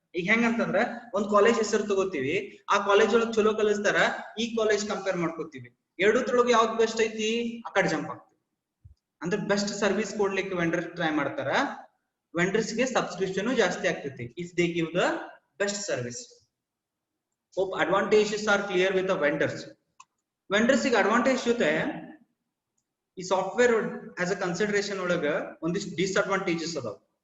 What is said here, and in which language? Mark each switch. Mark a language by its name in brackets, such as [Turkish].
[Kannada] ಈಗ ಹೆಂಗಂತಂದ್ರ ಒಂದ್ ಕಾಲೇಜ್ ಹೆಸರು ತಗೋತೀವಿ, ಆ ಕಾಲೇಜ್ ಒಳಗ್ ಚಲೋ ಕಲಿಸ್ತಾರ, ಈ ಕಾಲೇಜ್ ಕಂಪೇರ್ ಮಾಡ್ಕೋತೀವಿ, ಎರಡೂತ್ರೊಳಗೆ ಯಾವ್ದು ಬೆಸ್ಟ್ ಐತಿ, ಆ ಕಡೆ ಜಂಪ್ ಆಗ್ತೀವಿ. ಅಂದ್ರೆ ಬೆಸ್ಟ್ ಸರ್ವಿಸ್ ಕೊಡ್ಲಿಕ್ಕೆ ವೆಂಡರ್ ಟ್ರೈ ಮಾಡ್ತಾರ, ವೆಂಡರ್ಸ್ಗೆ ಸಬ್ಸ್ಕ್ರಿಪ್ಷನ್ ಜಾಸ್ತಿ ಆಗ್ತೈತಿ [English] If they give the best service. Hope advantages are clear with the vendors. [Kannada] Vendors ಗೆ ಅಡ್ವಾಂಟೇಜ್ ಜೊತೆ ಈ ಸಾಫ್ಟ್ವೇರ್ ಆಸ್ ಅ ಕನ್ಸಿಡರೇಷನ್ ಒಳಗ ಒಂದಿಷ್ಟು ಡಿಸ್ಅಡ್ವಾಂಟೇಜಸ್ ಅದಾವ.